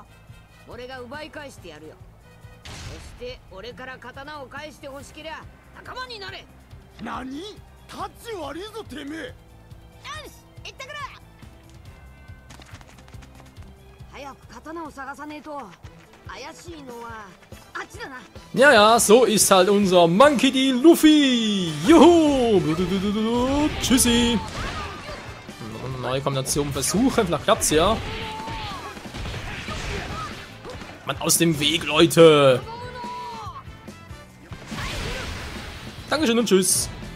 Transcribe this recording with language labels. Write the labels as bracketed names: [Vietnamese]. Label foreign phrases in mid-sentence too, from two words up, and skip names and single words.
[Japanese] 俺が奪い返してやるよ。そして俺から刀を返してほしけりゃ仲間になれ。何？タッチ悪いぞてめえ。よし、行ってくる。早く刀を探さねえと。怪しいのはあっちだな。 [German] Ja, ja, so ist halt unser Monkey D. Luffy. Juhu. Tschüssi. Neue Kombination versuchen, vielleicht klappt's ja. Mann, aus dem Weg, Leute. Dankeschön und tschüss.